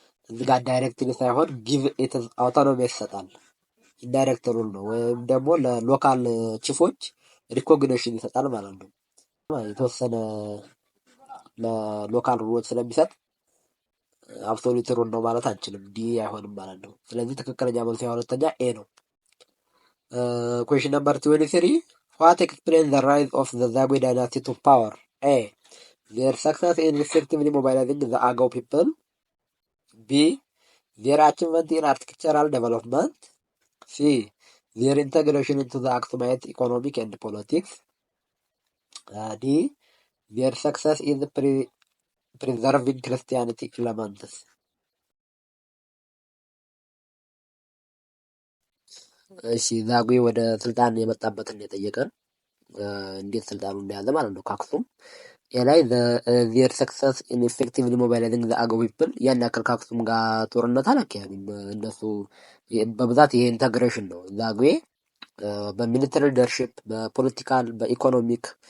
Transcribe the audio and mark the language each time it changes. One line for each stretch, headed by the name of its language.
Amharic: እዚህ ጋር ዳይሬክትሊ ሳይሆን ጊቭ ኢትስ አውቶኖሚ ይሰጣል። ኢንዳይሬክት ሩል ነው ወይም ደግሞ ለሎካል ቺፎች ሪኮግኒሽን ይሰጣል ማለት ነው። የተወሰነ ለሎካል ሩሎች ስለሚሰጥ አብሶሉት ሩል ነው ማለት አንችልም። ዲ አይሆንም ማለት ነው። ስለዚህ ትክክለኛ መልሱ የሁለተኛ ኤ ነው።
English: ኩዌሽን ነምበር 23 what explains the rise of the Zagwe dynasty to power? A. Their success in effectively mobilizing the Agao people. B. Their achievement in architectural development. C. Their integration into the Aksumite economic and politics. D. Their success in preserving Christianity elements.
Amharic: እሺ ዛጉዌ ወደ ስልጣን የመጣበትን የጠየቀን እንዴት ስልጣኑ እንደያዘ ማለት ነው ከአክሱም። ላይ
English: their success in effectively mobilizing the Agao people
Amharic: ያን ያክል ከአክሱም ጋር ጦርነት አላካሄዱም። እነሱ በብዛት ይሄ ኢንተግሬሽን ነው። ዛጉዌ በሚሊተሪ ሊደርሺፕ፣ በፖለቲካል፣ በኢኮኖሚክ